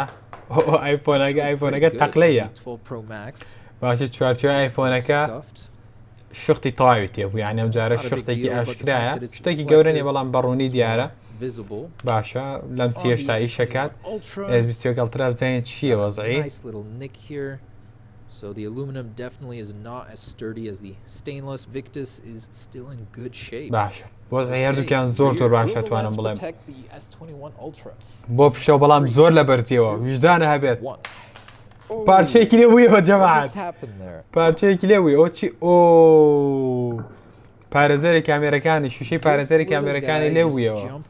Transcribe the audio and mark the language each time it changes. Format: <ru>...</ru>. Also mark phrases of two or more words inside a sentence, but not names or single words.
<ckb>ئایفۆنەکە تەقلەیە. باشە چوارچێوە ئایفۆنەکە شوختی تەواوی تێبوو، یعنی ئەم جارە شوختێکی ئاشکرایە، شتێکی گەورە نیە بەڵام بەڕوونی دیارە. باشە لەم هێشتا ئیشەکات. S21 Ultra بزانین چییە وەزعی.</ckb> <en>So the aluminum definitely is not as sturdy as the stainless. Victus is still in good shape.</en> <ckb>باشە وەزعی هەردووکیان زۆر باشە توانم بڵێم. بۆ پشەوە بەڵام زۆر لە بەرزیەوە ویژدانە هەبێت. پارچەیەکی لێبوویەوە جەماعەت، پارچەیەکی لێبووی. ئەو چی؟ پارێزەری کامێرەکانی شوشەی پارێزەری کامێرەکانی لێبوویەوە.</ckb>